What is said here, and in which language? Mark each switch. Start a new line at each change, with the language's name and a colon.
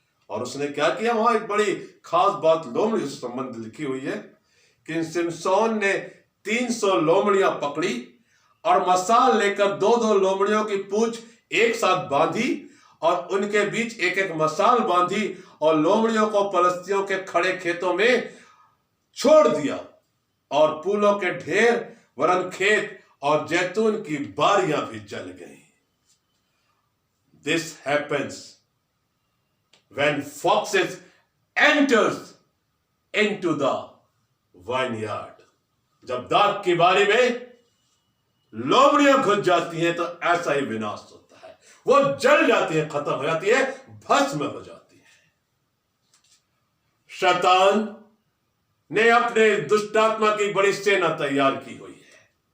Hindi: और उसने क्या किया, वहां एक बड़ी खास बात लोमड़ी से संबंध लिखी हुई है कि सिमसोन ने 300 लोमड़ियां पकड़ी और मसाल लेकर 2-2 लोमड़ियों की पूंछ एक साथ बांधी और उनके बीच एक एक मसाल बांधी और लोमड़ियों को पलिश्तियों के खड़े खेतों में छोड़ दिया और फूलों के ढेर वरन खेत और जैतून की बारियां भी जल गई।
English: This happens when foxes enters into the vineyard.
Hindi: जब दाख की बारी में लोमड़ियां घुस जाती हैं तो ऐसा ही विनाश होता है। वो जल जाती है, खत्म हो जाती है, भस्म हो जाती है। शैतान ने अपने दुष्टात्मा की बड़ी सेना तैयार की हुई है।